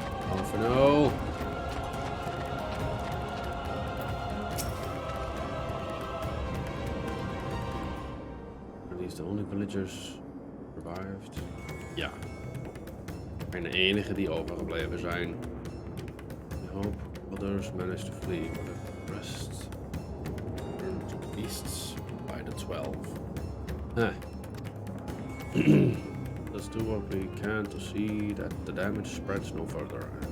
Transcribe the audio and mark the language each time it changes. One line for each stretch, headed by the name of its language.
English: Oh, for no. Are these the only villagers survived? Ja.
Dutch: En de enige die overgebleven zijn.
English: We hope others managed to flee, but the rest turned to beasts by the 12. Huh. Let's do what we can to see that the damage spreads no further.